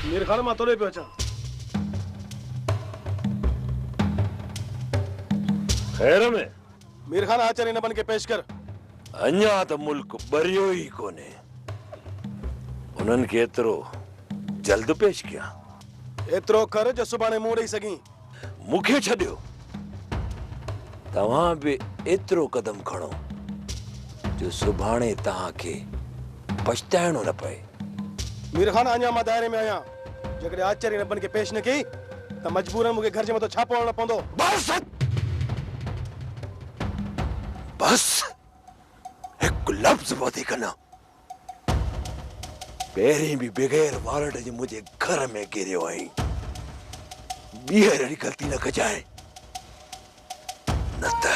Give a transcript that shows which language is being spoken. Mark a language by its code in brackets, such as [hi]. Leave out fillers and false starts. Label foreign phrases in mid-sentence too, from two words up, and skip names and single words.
[sd] खान मां तोड़े पे अचा। खैर में मीर खान आचार्य न बन के पेश कर। अञा त मुल्क बरियो ई कोने, उन्हनि खे एतिरो जल्द पेश कयां। एतिरो कर जो सुभाणे मूं ॾेई सघीं। मूंखे छॾियो, तव्हां बि एतिरो कदम खणो जो सुभाणे तव्हांखे पछताइणो न पए। मीर खान अञा मां दायरे में आहियां। जेकॾहिं आचार्य न बन के पेश न कई त मजबूरन मूंखे घर जे मथां छापो हणणो पवंदो। बस बस हिकु लफ़्ज़ वधीक न। पहिरीं बि बग़ैर वारंट जे मुंहिंजे घर में गिरियो आई, ॿीहर अहिड़ी ग़लती न कजांइ, न त